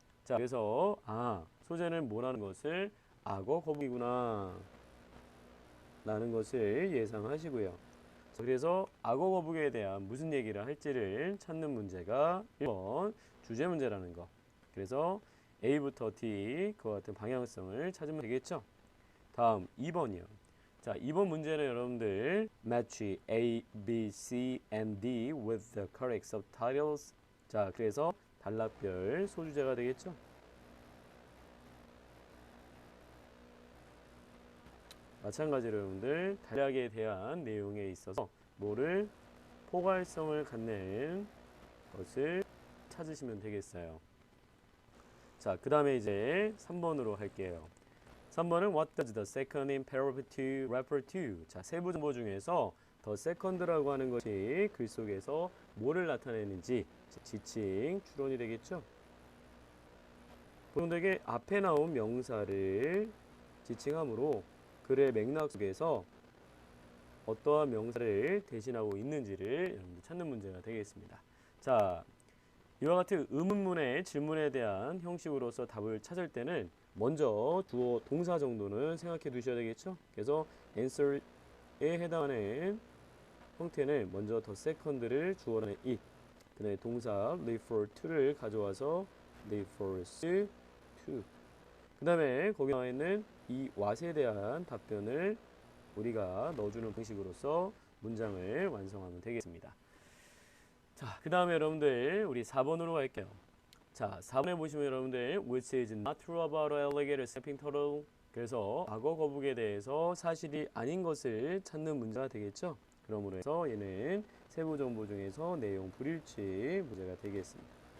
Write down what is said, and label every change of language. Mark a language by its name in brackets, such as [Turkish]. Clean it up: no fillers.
[Korean] 자, 그래서 소재는 뭐라는 것을 악어 거북이구나 라는 것을 예상하시고요. 자, 그래서 악어 거북이에 대한 무슨 얘기를 할지를 찾는 문제가 1번 주제 문제라는 거. 그래서 A부터 D 그와 같은 방향성을 찾으면 되겠죠. 다음 2번이요. 자, 2번 문제는 여러분들 [English] match A, B, C, and D with the correct subtitles. [Korean] 자, 그래서 단락별 소주제가 되겠죠. 마찬가지로 여러분들 단락에 대한 내용에 있어서 뭐를 포괄성을 갖는 것을 찾으시면 되겠어요. 자, 그 다음에 이제 3번으로 할게요. [English] 3번은 What does the second imperative to refer to? [Korean] 자, 세부 정보 중에서 the second라고 하는 것이 글 속에서 뭐를 나타내는지 지칭 추론이 되겠죠. 보통되게 앞에 나온 명사를 지칭하므로 글의 맥락 속에서 어떠한 명사를 대신하고 있는지를 여러분들 찾는 문제가 되겠습니다. 자, 이와 같은 의문문의 질문에 대한 형식으로서 답을 찾을 때는 먼저 주어 동사 정도는 생각해 두셔야 되겠죠. 그래서 answer에 해당하는 형태는 먼저 the second를 주어라는 it, 그 다음에 동사 refer to를 가져와서 refers to, 그 다음에 거기 나와 있는 이 what에 대한 답변을 우리가 넣어주는 방식으로서 문장을 완성하면 되겠습니다. 자, 그 다음에 여러분들 우리 4번으로 갈게요. 자, 4번에 보시면 여러분들 [English] which is not true about alligator snapping turtle. [Korean] 그래서 악어 거북에 대해서 사실이 아닌 것을 찾는 문제가 되겠죠. 그러므로 해서 얘는 세부 정보 중에서 내용 불일치 문제가 되겠습니다.